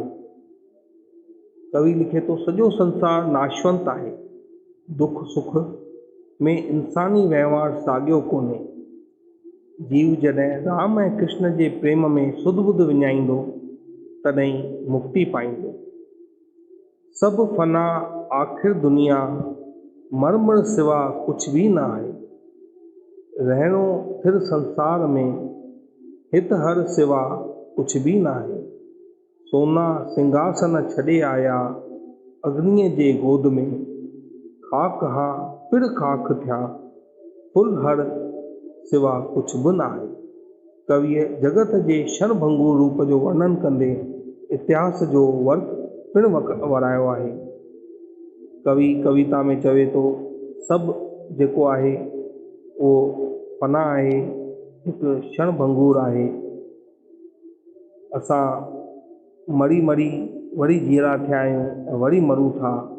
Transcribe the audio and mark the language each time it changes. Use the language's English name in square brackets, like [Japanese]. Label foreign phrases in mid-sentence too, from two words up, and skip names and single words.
[Sindhi] कवि लिखे थो, सॼो संसार नाशवंत आहे, दुख सुख में इंसानी वहिंवार साॻियो कोन्हे। जीव जॾहिं राम ऐं कृष्ण जे प्रेम में सुध बुध विञाईंदो तॾहिं मुक्ति पाईंदो। सभु फना आख़िर दुनिया, मरमर सिवा कुछ भी न आहे। रहणो फिर संसार में, हित हर सिवा कुछ भी न आहे। सोना सिंघासन छॾे आया, अग्नीअ जे गोद में, खाक हा फिर खाक थिया, फुल हर सिवा कुछ बि न आहे। कविअ जगत जे क्षणभंगुर रूप जो वर्णन कंदे इतिहास जो वर्क पिणु वरायो आहे। कवि कविता में चवे थो, सभु जेको आहे उहो फना आहे, हिकु क्षणभंगुर आहे। असां मरी मरी वरी जीअरा थिया आहियूं ऐं वरी मरूं था।